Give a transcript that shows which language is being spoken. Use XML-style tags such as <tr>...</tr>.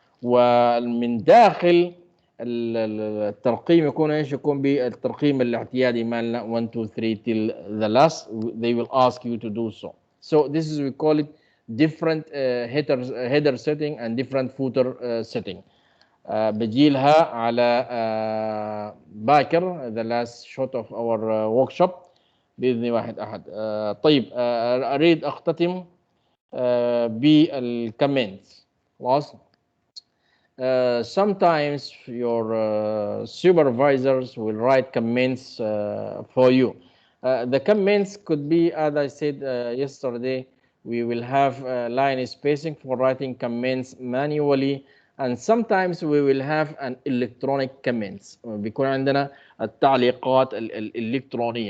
<ar>ومن داخل الترقيم يكون ايش؟ يكون بالترقيم الاعتيادي مالنا</ar> <en>1 2 3 till the last. They will ask you to do so. So this is, we call it different header setting and different footer setting.</en> <ar>بجيلها على باكر</ar> <en>the last shot of our workshop</en> <ar>بإذن واحد أحد. طيب أريد أختتم بالكومنتس. خلاص.</ar> <en>Sometimes your supervisors will write comments for you. The comments could be, as I said yesterday, we will have line spacing for writing comments manually, and sometimes we will have an electronic comments.</en> <ar>بيكون عندنا التعليقات الإلكترونية.</ar>